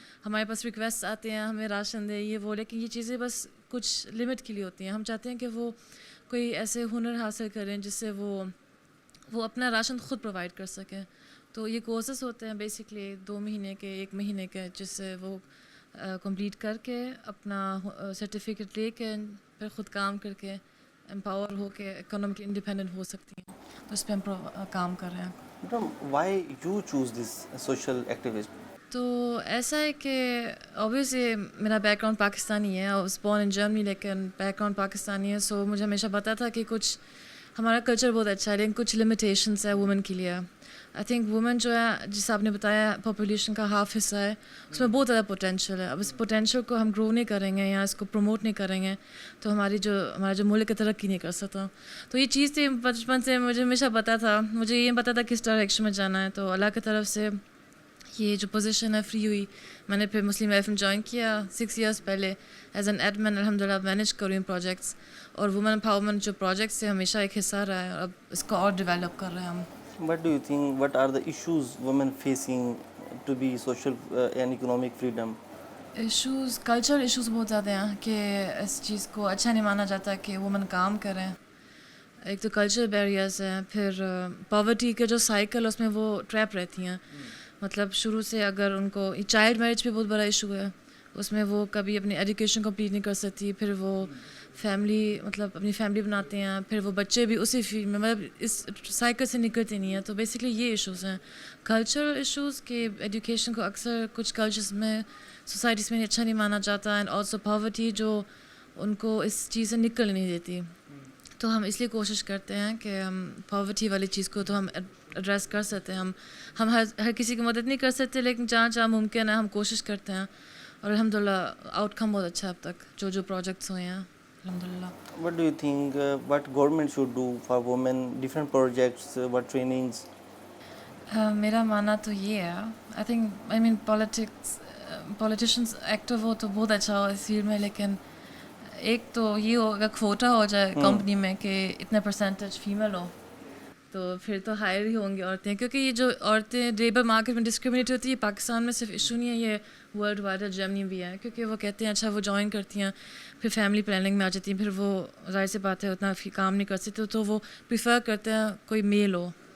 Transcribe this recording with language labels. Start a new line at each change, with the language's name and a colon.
Urdu: ہمارے پاس ریکویسٹ آتے ہیں ہمیں راشن دے یہ وہ، لیکن یہ چیزیں بس کچھ لمٹ کے لیے ہوتی ہیں. ہم چاہتے ہیں کہ وہ کوئی ایسے ہنر حاصل کریں جس سے وہ اپنا راشن خود پرووائڈ کر سکیں. تو یہ کورسز ہوتے ہیں بیسکلی 2 مہینے کے، 1 مہینے کے، جس سے وہ کمپلیٹ کر کے اپنا سرٹیفکیٹ لے کے پھر خود کام کر کے امپاور ہو کے اکنامکلی انڈیپینڈنٹ ہو سکتی ہیں. تو اس پہ ہم کام کر رہے ہیں.
English: Madam, why you choose this social activist?
Urdu: تو ایسا ہے کہ اوبویسلی میرا بیک گراؤنڈ پاکستانی ہے، اور
English: born in Germany,
Urdu: لیکن بیک گراؤنڈ پاکستانی ہے. سو مجھے ہمیشہ پتا تھا کہ کچھ ہمارا کلچر بہت اچھا ہے لیکن کچھ لمیٹیشنس ہے وومن کے لیے.
English: I think
Urdu: وومن جو ہے، جس آپ نے بتایا پاپولیشن کا ہاف حصہ ہے، اس میں بہت زیادہ پوٹینشیل ہے. اب اس پوٹینشیل کو ہم گرو نہیں کریں گے یا اس کو پروموٹ نہیں کریں گے تو ہمارا جو ملک ہے ترقی نہیں کر سکتا. تو یہ چیز تھی بچپن سے مجھے ہمیشہ پتا تھا، مجھے یہ پتا تھا کس ڈائریکشن میں جانا ہے. تو اللہ کی طرف سے یہ جو پوزیشن ہے فری ہوئی. میں نے پھر مسلم FM جوائن کیا 6 ایئرس پہلے ایز این ایڈمن. الحمدللہ مینیج کر رہی ہوں پروجیکٹس، اور وومن امپاورمنٹ جو پروجیکٹس سے ہمیشہ ایک حصہ رہا ہے، اور اب اس کو اور ڈیولپ کر رہے ہیں ہم.
English: What do you think, what are the issues women facing to be social and economic freedom?
Urdu: Issues, cultural issues بہت زیادہ ہیں کہ اس چیز کو اچھا نہیں مانا جاتا کہ وومن کام کریں. ایک تو کلچرل بیریئرز ہیں، پھر پاورٹی کے جو سائیکل اس میں وہ ٹریپ رہتی ہیں. مطلب شروع سے اگر ان کو چائلڈ میرج بھی بہت بڑا ایشو ہے، اس میں وہ کبھی اپنی ایجوکیشن کمپلیٹ نہیں کر سکتی. پھر وہ فیملی مطلب اپنی فیملی بناتے ہیں، پھر وہ بچے بھی اسی فیلڈ میں، مطلب اس سائیکل سے نکلتے نہیں ہیں. تو بیسکلی یہ ایشوز ہیں کلچرل ایشوز کہ ایجوکیشن کو اکثر کچھ کلچرز میں، سوسائٹیز میں اچھا نہیں مانا جاتا.
English: and also
Urdu: پاورٹی جو ان کو اس چیز سے نکل نہیں دیتی. تو ہم اس لیے کوشش کرتے ہیں کہ ہم پاورٹی والی چیز کو تو ہم ایڈریس کر سکتے ہیں. ہم ہر کسی کی مدد نہیں کر سکتے، لیکن جہاں ممکن ہے ہم کوشش کرتے ہیں، اور الحمدللہ آؤٹ کم بہت اچھا ہے اب تک جو پروجیکٹس ہوئے ہیں الحمدللہ.
English: What do you think what government should do for women, different projects, what trainings?
Urdu: میرا ماننا تو یہ ہے،
English: I mean
Urdu: پولیٹیشنس ایکٹیو ہو تو بہت اچھا ہو اس فیلڈ میں، لیکن ایک تو یہ ہوگا کھوٹا ہو جائے کمپنی میں کہ اتنا پرسنٹیج فیمیل ہو تو پھر تو ہائر ہی ہوں گی عورتیں, کیونکہ یہ جو عورتیں لیبر مارکیٹ میں ڈسکریمنیٹ ہوتی ہے پاکستان میں صرف ایشو نہیں ہے, یہ ورلڈ وائڈ ہے, جرمنی بھی ہے, کیونکہ وہ کہتے ہیں اچھا وہ جوائن کرتی ہیں پھر فیملی پلاننگ میں آ جاتی ہیں, پھر وہ ظاہر سی بات ہے اتنا کام نہیں کر سکتے تو وہ پریفر کرتے ہیں کوئی میل ہو.